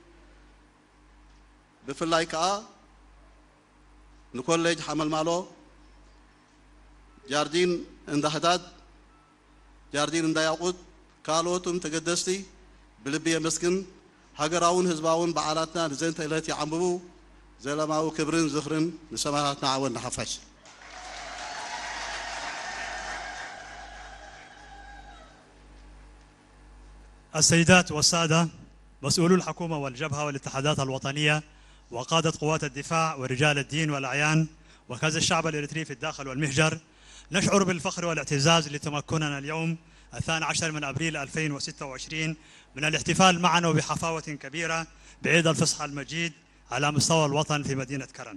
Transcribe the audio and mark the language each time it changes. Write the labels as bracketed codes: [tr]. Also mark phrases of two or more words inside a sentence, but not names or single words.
[ti] ብፍላይ ከዓ ንኮሌጅ ሓመልማሎ ጃርዲን እንዳህዳድ ጃርዲን እንዳያቁት ካልኦቱም ተገደስቲ ብልቢ የመስግን ሃገራውን ህዝባውን በዓላትና ንዘንተ ዕለት ይዓምብቡ ዘለማዊ ክብርን ዝኽርን ንሰማዕታትና ዓወን ንሓፋሽ [ar] السيدات والسادة مسؤولو الحكومة والجبهة والاتحادات الوطنية وقادة قوات الدفاع ورجال الدين والأعيان وكذا الشعب الإريتري في الداخل والمهجر نشعر بالفخر والاعتزاز لتمكننا اليوم 12 من أبريل 2026 من الاحتفال معنا وبحفاوة كبيرة بعيد الفصحى المجيد على مستوى الوطن في مدينة كرن.